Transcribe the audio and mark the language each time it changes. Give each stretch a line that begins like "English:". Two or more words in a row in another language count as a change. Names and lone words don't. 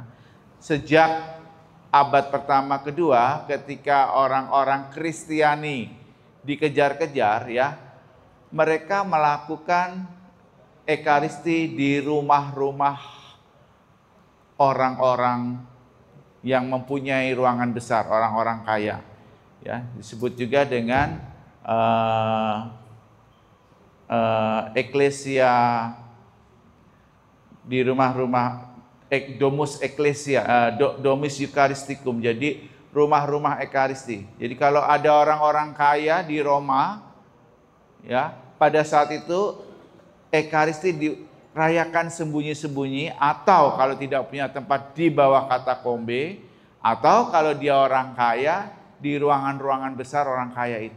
Indonesian: Sejak abad pertama kedua, ketika orang-orang Kristiani dikejar-kejar, ya, mereka melakukan Ekaristi di rumah-rumah orang-orang yang mempunyai ruangan besar, orang-orang kaya. Ya, disebut juga dengan eklesia di rumah-rumah,
Latin: domus eklesia, domus eucharisticum.
Indonesian: Jadi rumah-rumah ekaristi. Jadi kalau ada orang-orang kaya di Roma, ya, pada saat itu ekaristi dirayakan sembunyi-sembunyi, atau kalau tidak punya tempat di bawah katakombe, atau kalau dia orang kaya di ruangan-ruangan besar orang kaya itu.